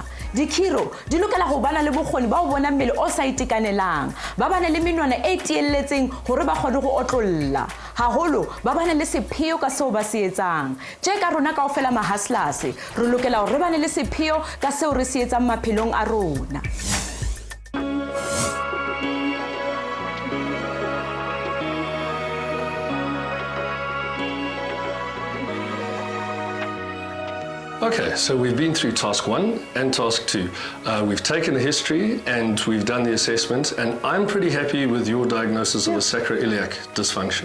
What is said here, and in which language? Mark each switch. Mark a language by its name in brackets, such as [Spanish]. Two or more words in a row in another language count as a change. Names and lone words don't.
[Southern Sotho] Dikhiro di lokela ho bana le bokgoni ba ho bona mmele o sa itekanelang. Ba bana le menwana e tielletseng hore ba kgone ho otlolla. Haholo ba bana le sepheo ka seo ba se etsang. Tje ka rona kaofela ma hustlers re lokela hore re bane le sepheo ka seo re se etsang maphelong a rona. [English] Okay, so we've been through task 1 and task 2. We've taken a history and we've done the assessment, and I'm pretty happy with your diagnosis of a sacroiliac dysfunction.